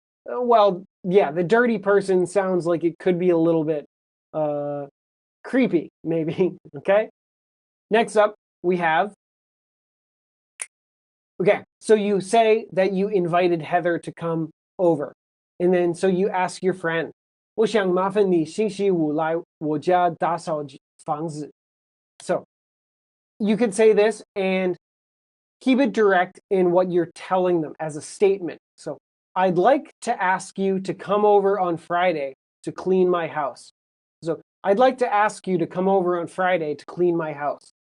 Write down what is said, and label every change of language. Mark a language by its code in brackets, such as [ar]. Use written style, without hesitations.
[en] Well, yeah, the dirty person sounds like it could be a little bit creepy, maybe. Okay? Next up, we have, okay, so you say that you invited Heather to come over. And then, so you ask your friend, [zh] 我想麻烦你星期五来我家打扫房子. [en] So you could say this and keep it direct in what you're telling them as a statement. So I'd like to ask you to come over on Friday to clean my house. So I'd like to ask you to come over on Friday to clean my house.